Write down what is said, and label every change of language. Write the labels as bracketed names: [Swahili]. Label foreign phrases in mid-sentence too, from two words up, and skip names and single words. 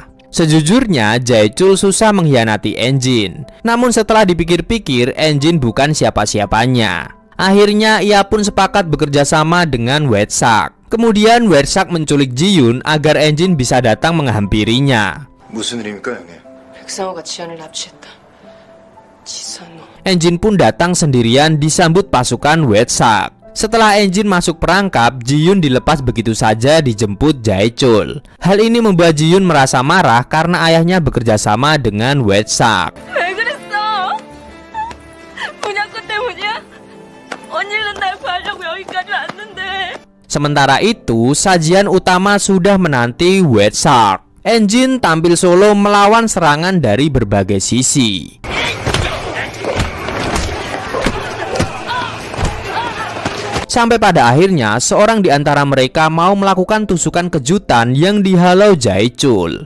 [Indonesian] Sejujurnya, Jae-chul susah mengkhianati Enjin. Namun setelah dipikir-pikir, Enjin bukan siapa-siapanya. Akhirnya ia pun sepakat bekerja sama dengan Wetsak. Kemudian Wetsak menculik Ji-yoon agar Enjin bisa datang menghampirinya. [Korean] 무슨 일입니까, 형님? 백상호가 지연을 납치했다. 지선호. [Indonesian] Enjin pun datang sendirian disambut pasukan Wetsak. Setelah Enjin masuk perangkap, Ji-yoon dilepas begitu saja dijemput Jae-chul. Hal ini membuat Ji-yoon merasa marah karena ayahnya bekerja sama dengan Wetsak. [Korean] 왜 그랬어? 분양권 때문이야? 언니는 날 구하려고 여기까지 왔는데. [Indonesian] Sementara itu, sajian utama sudah menanti Wetsak. Enjin tampil solo melawan serangan dari berbagai sisi. Sampai pada akhirnya, seorang di antara mereka mau melakukan tusukan kejutan yang dihalau Jae-chul.